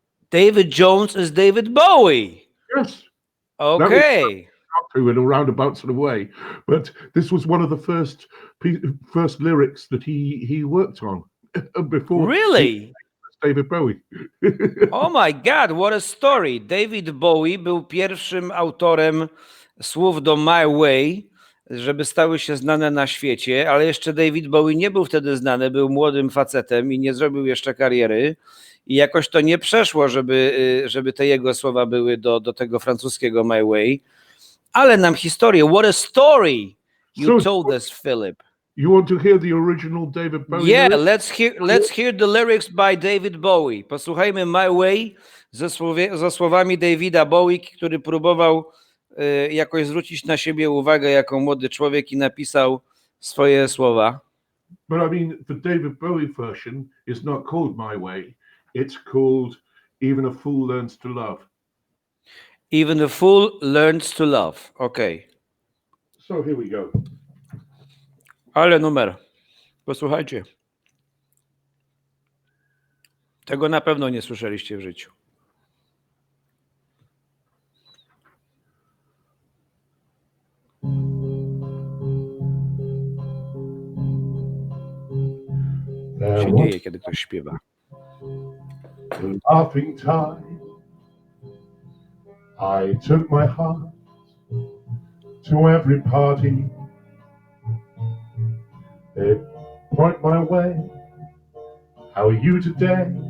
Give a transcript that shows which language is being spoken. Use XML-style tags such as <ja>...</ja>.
<en>David Jones is David Bowie. Yes. Okay. In a roundabout sort of way, but this was one of the first lyrics that he worked on before. Really? David Bowie. Oh my God, what a story.</en> <pl>David Bowie był pierwszym autorem słów do My Way, żeby stały się znane na świecie, ale jeszcze David Bowie nie był wtedy znany, był młodym facetem i nie zrobił jeszcze kariery i jakoś to nie przeszło, żeby te jego słowa były do tego francuskiego My Way. Ale nam historię.</pl> <en>What a story you told us, Philip. You want to hear the original David Bowie? Yeah, let's hear the lyrics by David Bowie.</en> <pl>Posłuchajmy My Way ze słowami Davida Bowie, który próbował jakoś zwrócić na siebie uwagę jako młody człowiek i napisał swoje słowa.</pl> <en>But I mean, the David Bowie version is not called My Way. It's called Even a Fool Learns to Love. Even a fool learns to love. Okay. So here we go.</en> <pl>Ale numer. Posłuchajcie. Tego na pewno nie słyszeliście w życiu. Się dzieje, kiedy ktoś śpiewa.</pl> <en>Laughing time, I took my heart to every party. They point my way. How are you today?</en>